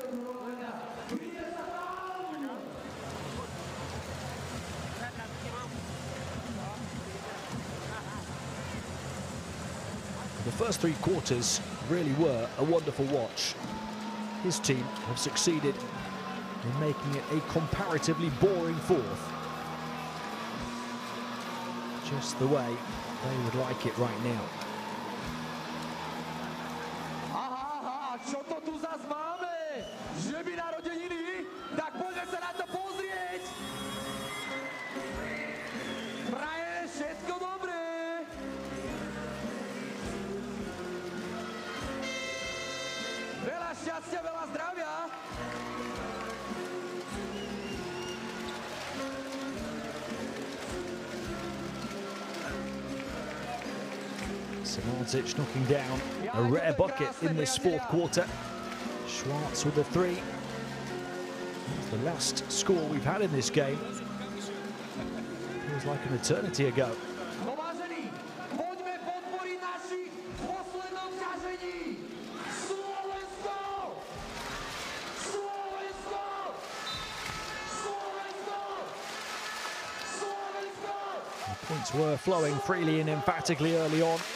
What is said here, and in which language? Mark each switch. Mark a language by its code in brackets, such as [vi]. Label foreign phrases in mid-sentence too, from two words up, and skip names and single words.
[en] The first 3 quarters really were a wonderful watch. His team have succeeded in making it a comparatively boring fourth. Just the way they would like it right now. [sk] Aha, čo to tu zas máme? Že by narodeniny? Tak poďme sa na to pozrieť! Prajeme všetko dobré! Veľa šťastia, veľa zdravia! [en] Samardzic knocking down a rare bucket in this fourth quarter. Schwartz with the 3. That's the last score we've had in this game. Feels like an eternity ago. The points were flowing freely and emphatically early on.